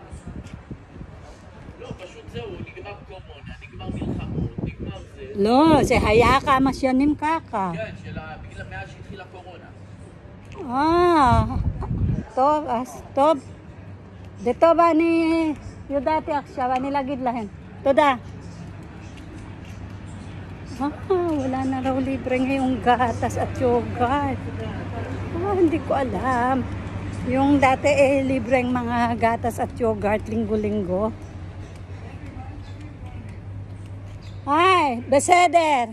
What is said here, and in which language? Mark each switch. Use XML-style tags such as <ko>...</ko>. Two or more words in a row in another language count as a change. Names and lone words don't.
<he>לא, פשוט זהו, נגמר קורונה, נגמר מלחמות, נגמר זה. לא, זה היה כמה שנים ככה. כן, בגלל מאז שהתחילה קורונה. טוב, אז טוב. זה טוב, אני יודעתי עכשיו, אני להגיד להם. תודה.</he> <tl>Wala na raw libre ngayong gatas at yogurt. Hindi ko alam. Yung dati libreng mga gatas at yogurt linggo-linggo.</tl> <he>Ay, beseder.</he>